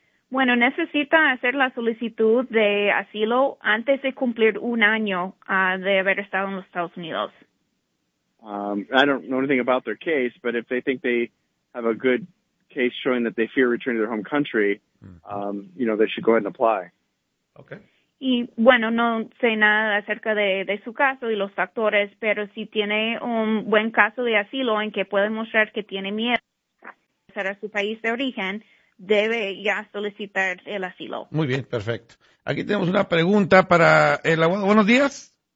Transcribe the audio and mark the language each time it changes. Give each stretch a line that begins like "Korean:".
Spanish: Bueno, necesita hacer la solicitud de asilo antes de cumplir un año de haber estado en los Estados Unidos.
English: I don't know anything about their case, but if they think they have a good case showing that they fear returning to their home country, you know, they should go ahead and apply. Okay.
Spanish: Y bueno, no sé nada acerca de su caso y los factores, pero si tiene un buen caso de asilo en que puede mostrar que tiene miedo, es regresar a su país de origen, debe ya solicitar el asilo. Muy bien, perfecto. Aquí tenemos una pregunta para el abogado. Buenos días.